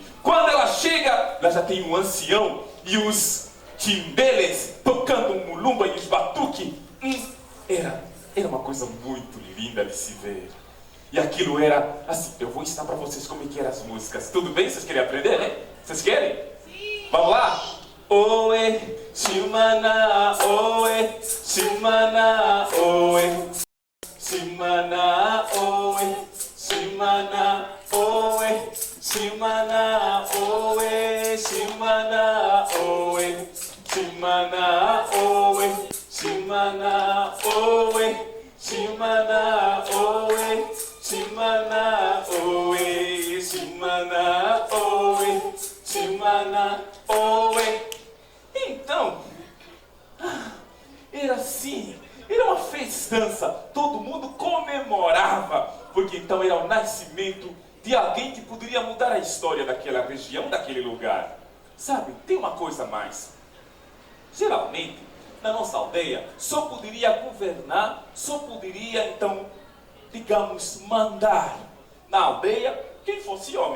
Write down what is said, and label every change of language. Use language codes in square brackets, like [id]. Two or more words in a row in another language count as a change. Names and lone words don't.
[pt] Quando ela chega, ela já tem um ancião e os timbeles tocando um mulumba e os batuque. Era uma coisa muito linda de se ver. E aquilo era assim, eu vou ensinar para vocês como é que eram as músicas. Tudo bem? Vocês querem aprender, né? Vocês querem? Sim. Vamos lá? Oe, shimana, oe, shimana, oe, shimana, oe, shimana, oe, shimana, oe, shimana, oe, shimana, oe, shimana, oe, shimana, oe, shimana, oe, shimana, oe, shimana, oe. Então, era assim, era uma festança, todo mundo comemorava, porque então era o nascimento de alguém que poderia mudar a história daquela região, daquele lugar. Sabe, tem uma coisa a mais. Geralmente, na nossa aldeia, só poderia governar, só poderia então, digamos, mandar na aldeia quem fosse homem.